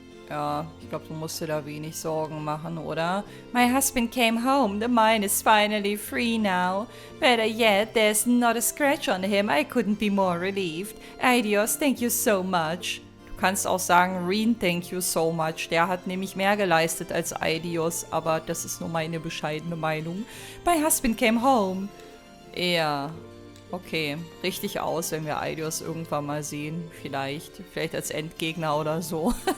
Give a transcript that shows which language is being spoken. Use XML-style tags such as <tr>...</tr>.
<de>Ja, ich glaube, du musst dir da wenig Sorgen machen, oder?</de> <en>My husband came home. The mine is finally free now. Better yet, there's not a scratch on him. I couldn't be more relieved. Adios, thank you so much.</en> <de>Du kannst auch sagen, Reen,</de> <en>thank you so much.</en> <de>Der hat nämlich mehr geleistet als Aidios, aber das ist nur meine bescheidene Meinung.</de> <en>My husband came home. Ja, okay.</en> <de>Richtig aus, wenn wir Aidios irgendwann mal sehen. Vielleicht als Endgegner oder so.</de>